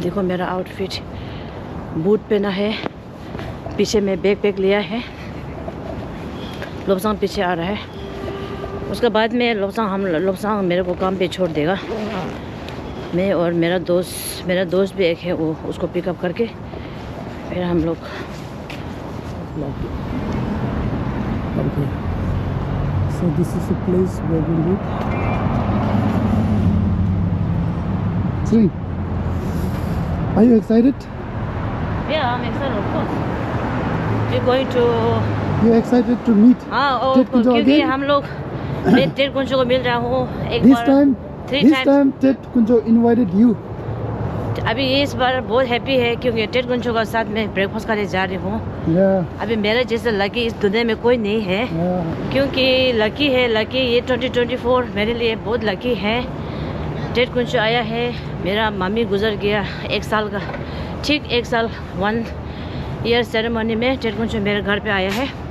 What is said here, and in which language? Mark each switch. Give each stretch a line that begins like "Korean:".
Hindi: देखो मेरा outfit, boot पहना है, पीछे में बैग लिया है। लोबसांग पीछे आ रहा है। उसके बाद में लोबसांग मेरे को काम पे छोड़ देगा। मैं और मेरा दोस्त भी एक है, वो उसको पिकअप करके फिर हम लोग
English: Okay. So this is the place where we live. Sri, are you excited? Yeah, I'm excited, of course. We're going to... You're excited to meet?
Hindi: हाँ, क्योंकि हम लोग टेट कुंचो को मिल रहा हूँ एक
English: This
Hindi: bar.
English: time Ted Kuncho invited you.
Hindi: अभी इस बार बहुत हैप्पी है क्योंकि टेट कुंचो का साथ में ब्रेकफास्ट करने जा रही हूँ।
English: Yeah.
Hindi: अभी मेरे जैसे लकी इस दुनिया में कोई नहीं है।
English: Yeah.
Hindi: क्योंकि लकी ये 2024 मेरे लिए बहुत लकी है। टेट कुंचो आया है। मेरा मम्मी गुजर गया 1 साल का, ठीक 1 साल 1 ईयर सेरेमनी में टेट कुंचो मेरे घर पे आया है।